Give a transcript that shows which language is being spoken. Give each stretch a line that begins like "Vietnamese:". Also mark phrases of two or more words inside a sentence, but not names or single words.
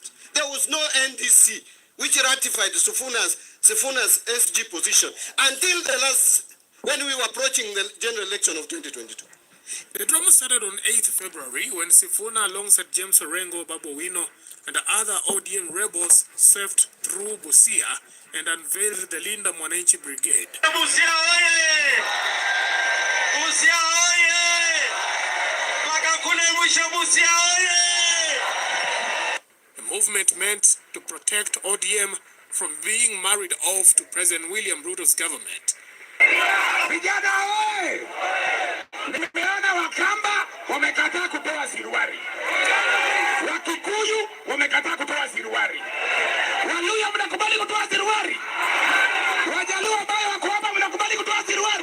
English: There was no NDC which ratified SIFUNA's SG position until the last, when we were approaching the general election of 2022. The drama started on 8th February when Sifuna alongside James Orengo, Babu Wino, and other ODM rebels surfed through Busia and unveiled the Linda Mwananchi Brigade.
Swahili: Busia oye! Busia oye! Busia oye!
English: The movement meant to protect ODM from being married off to President William Ruto's government.
Swahili: Vijana oye! Nimeona Wakamba wamekataa kupewa siruari. Wakikuyu wamekataa kupewa siruari. Waluya mnakubali kutoa siruari. Wajaluo ambao wako hapa mnakubali kutoa siruari.